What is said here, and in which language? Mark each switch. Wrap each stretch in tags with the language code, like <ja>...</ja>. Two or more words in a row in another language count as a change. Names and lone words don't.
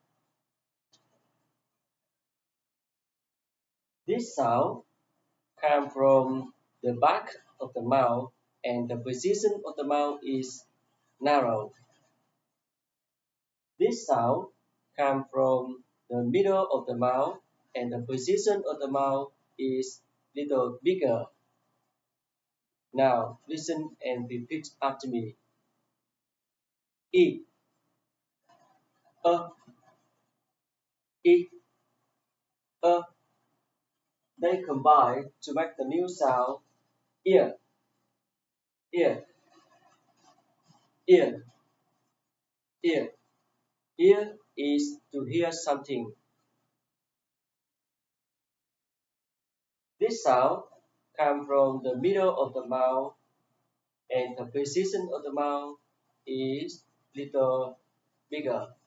<en>This sound come from the back of the mouth and the position of the mouth is narrow. This sound come from the middle of the mouth and the position of the mouth is little bigger. Now listen and repeat after me. E, a, e, a. They combine to make the new sound ear, ear, ear, ear. Ear is to hear something. This sound comes from the middle of the mouth and the position of the mouth is little bigger.</en>